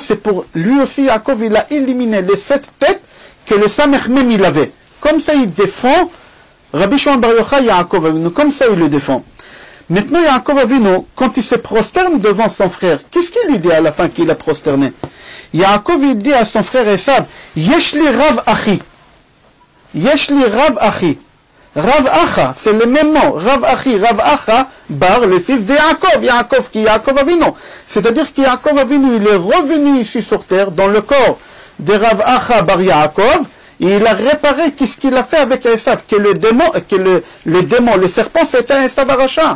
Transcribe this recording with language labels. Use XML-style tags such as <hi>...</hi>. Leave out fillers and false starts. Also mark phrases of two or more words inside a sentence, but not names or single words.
<fr>C'est pour lui aussi, Yaakov, il a éliminé les 7 têtes que le Samech même il avait. Comme ça, il défend Rabbi Shimon Bar Yochai, Yaakov Avinu, comme ça, il le défend. Maintenant, Yaakov Avinu, quand il se prosterne devant son frère, qu'est-ce qu'il lui dit à la fin qu'il a prosterné? Yaakov, il dit à son frère Esav,</fr> <he>יש לי רב אחי. יש לי רב אחי. Rav Acha,</he> <fr>c'est le même nom. Rav Achi, Rav Acha, Bar, le fils de Yaakov. Yaakov qui est Yaakov Avinu. C'est-à-dire que Yaakov Avinu, il est revenu ici sur terre, dans le corps de Rav Acha Bar Yaakov, et il a réparé qu'est-ce qu'il a fait avec Esav, que le démon, le serpent, c'était Esav Aracha.</fr>